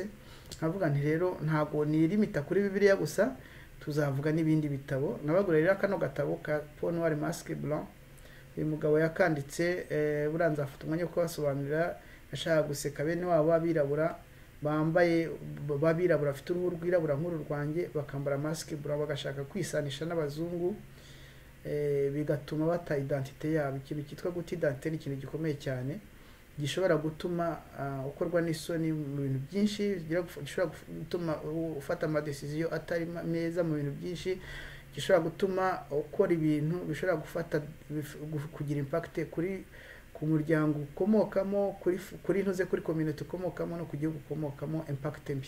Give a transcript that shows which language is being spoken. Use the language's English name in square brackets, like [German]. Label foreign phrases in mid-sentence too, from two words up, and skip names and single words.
[Kinyarwanda] Nkavuga nti rero ntago nirimita kuri Bibiliya gusa, tuzavuga n'ibindi bitabo. Nabagura rero kano gatabo ka Peau Noire Masque Blanc, uyu mugabo yakanditse, buranza afite umwanya wo kubasobanurira. Ashaka guseka bene wabo abirabura babirabura afite uruhu rwirabura nk'uru rwanjye, bakambara [French] masque blanc, [Kinyarwanda] bagashaka kwisanisha n'abazungu, bigatuma bata identite yabo. Ikintu cyitwa guta identite ni ikintu gikomeye cyane, gishobora gutuma ukorwa n'isoni mu bintu byinshi, gishobora gutuma ufata amadecision atari meza mu bintu byinshi, gishobora gutuma ukora ibintu bishobora kugira impact ku muryango ukomokamo, kuri ntuze kuri community ukomokamo no ku gihugu ukomokamo, impact mbi.